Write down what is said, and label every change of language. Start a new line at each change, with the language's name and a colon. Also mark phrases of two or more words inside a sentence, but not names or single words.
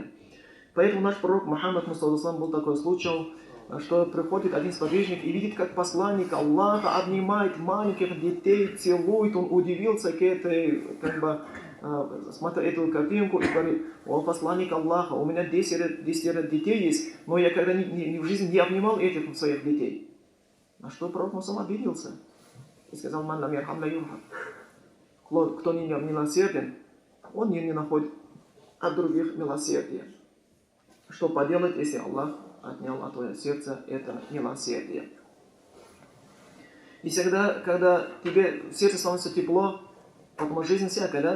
Russian: Поэтому наш пророк Мухаммад был такой случай, что приходит один сподвижник и видит, как посланник Аллаха обнимает маленьких детей, целует. Он удивился к этой, смотря эту картинку и говорит: о, посланник Аллаха, у меня 10 детей есть, но я когда в жизни не обнимал этих своих детей. На что пророк Мухаммад обиделся и сказал:
Arabic: من لم يرحم لا يرحم.
Russian: Кто не милосерден, он не находит от других милосердия. Что поделать, если Аллах отнял от твоего сердца это милосердие? И всегда, когда тебе сердце становится тепло, потому что жизнь всякая, да?